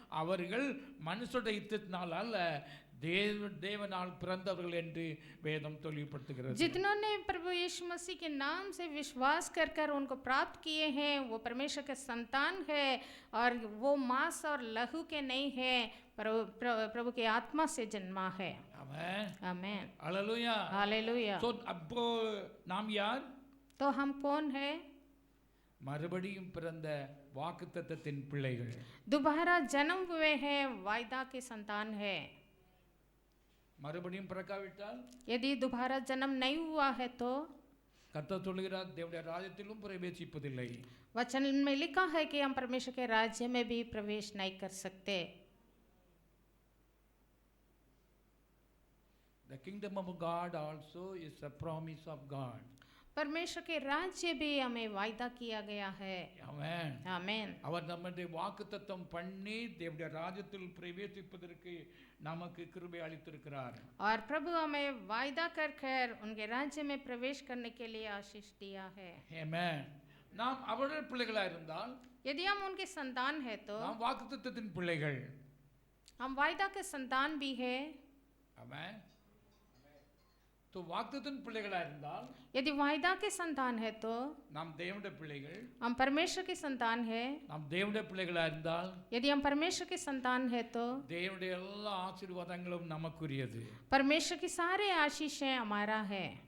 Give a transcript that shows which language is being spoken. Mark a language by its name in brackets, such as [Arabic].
[Tamil] அவர்கள் மனுஷனுடைய யுத்தத்தினால் அல்ல, தேவனால் பிறந்தவர்கள் என்று வேதம் தெளிவுபடுத்துகிறது. [Hindi] जितनों ने प्रभु यीशु मसीह के नाम से विश्वास कर कर उनको प्राप्त किए हैं, वो परमेश्वर के संतान है, और वो मांस और लहू के नहीं है, प्रभु के आत्मा से जन्मा है। [Tamil] ஆமென். [Hindi] आमेन। [Tamil] அல்லேலூயா. [Hindi] हालेलुया। [Tamil] சோ அப்போ நாம் யார்? [Hindi] तो हम कौन है? [Tamil] மறுபடியும் பிறந்த வாக்குத்தத்தத்தின் பிள்ளைகள். [Hindi] दोबारा जन्म हुए हैं, वायदा के संतान है। [Tamil] மறுபடியும் பிறக்காவிட்டால் [Hindi] यदि दोबारा जन्म नहीं हुआ है तो [Tamil] கர்த்தர் சொல்கிறார், தேவனுடைய ராஜ்யத்திலும் பிரவேசிப்பதில்லை. [Hindi] वचन में लिखा है कि हम परमेश्वर के राज्य में भी प्रवेश नहीं कर सकते। [English] The kingdom of God also is a promise of God. [Hindi] परमेश्वर के राज्य भी हमें वायदा किया गया है। [Tamil] ஆமென். [Hindi] आमेन। [Tamil] அவர் நம்மை வாக்குத்தத்தம் பண்ணி தேவனுடைய ராஜ்யத்தில் பிரவேசிப்பதற்கு நமக்கு கிருபை அளித்திருக்கிறார். [Hindi] और प्रभु हमें वायदा कर कर उनके राज्य में प्रवेश करने के लिए आशीष दिया है। [Tamil] ஆமென். நாம் அவருடைய பிள்ளைகளா இருந்தால் [Hindi] यदि हम उनके संतान है तो [Tamil] நாம் வாக்குத்தத்தத்தின் பிள்ளைகள். [Hindi] हम वायदा के संतान भी है। [Tamil] ஆமென். [Hindi] तो [Tamil] வாக்குத்தத்தத்தின் பிள்ளைகளா இருந்தால் [Hindi] यदि वायदा के संतान है तो [Tamil] நாம் தேவனுடைய பிள்ளைகள். [Hindi] हम परमेश्वर के संतान है। [Tamil] நாம் தேவனுடைய பிள்ளைகளா இருந்தால் [Hindi] यदि हम परमेश्वर के संतान है तो [Tamil] தேவனுடைய எல்லா ஆசீர்வாதங்களும் நமக்குரியது. [Hindi] परमेश्वर की सारे आशीषें हमारा है।